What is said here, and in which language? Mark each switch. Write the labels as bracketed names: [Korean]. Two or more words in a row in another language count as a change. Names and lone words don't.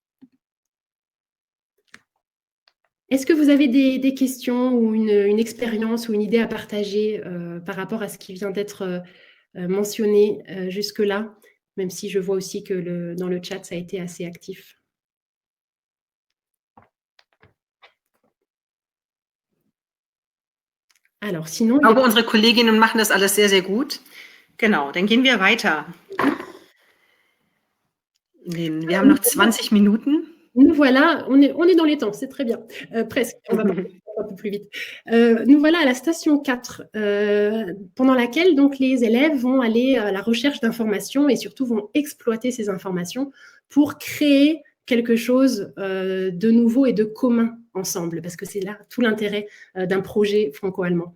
[French] Est-ce que vous avez des questions ou une expérience ou une idée à partager par rapport à ce qui vient d'être mentionné jusque-là, même si je vois aussi que dans le chat, ça a été assez actif. Alors, sinon... [German] Ich glaube, unsere Kolleginnen machen das alles sehr, sehr gut. Genau, dann gehen wir weiter. Wir haben noch 20 Minuten. [French] Nous voilà, on est dans les temps, c'est très bien. Presque, on va parler un peu plus vite. Nous voilà à la station 4, pendant laquelle donc, les élèves vont aller à la recherche d'informations et surtout vont exploiter ces informations pour créer quelque chose de nouveau et de commun ensemble, parce que c'est là tout l'intérêt d'un projet franco-allemand.